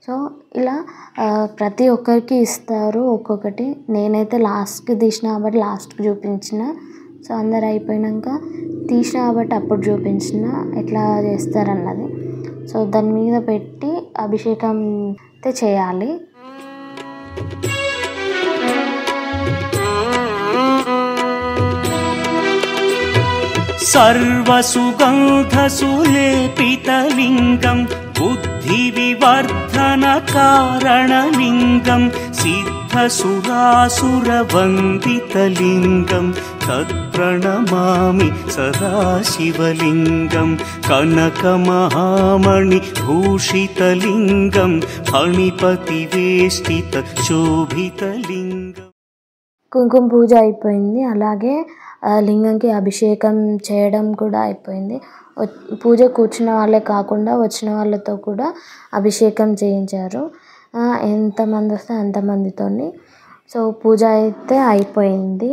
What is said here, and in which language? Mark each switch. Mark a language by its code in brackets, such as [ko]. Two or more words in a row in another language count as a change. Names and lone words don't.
[te] సో ఇలా ప్రతి ఒక్కరికి ఇస్తారు ఒక్కొక్కటి. నేనైతే లాస్ట్కి తీసిన కాబట్టి లాస్ట్కి చూపించిన. సో అందరు అయిపోయాక తీసిన కాబట్టి అప్పుడు చూపించిన ఎట్లా చేస్తారన్నది. సో దాని మీద పెట్టి అభిషేకం అయితే చేయాలి. [sa] सर्वसुगन्धसुलेपितलिङ्गं बुद्धिविवर्धनकारणलिङ्गं सिद्धसुरासुरवन्दितलिङ्गं तत्प्रणमामि सदा शिवलिङ्गं कनकमहामणिभूषितलिङ्गं फणिपतिवेष्टितशोभितलिङ्गम्. [te] కుంకుమ పూజ అయిపోయింది. అలాగే లింగంకి అభిషేకం చేయడం కూడా అయిపోయింది. పూజ కూర్చున్న వాళ్ళే కాకుండా వచ్చిన వాళ్ళతో కూడా అభిషేకం చేయించారు. ఎంతమంది వస్తే అంతమందితో. సో పూజ అయితే అయిపోయింది.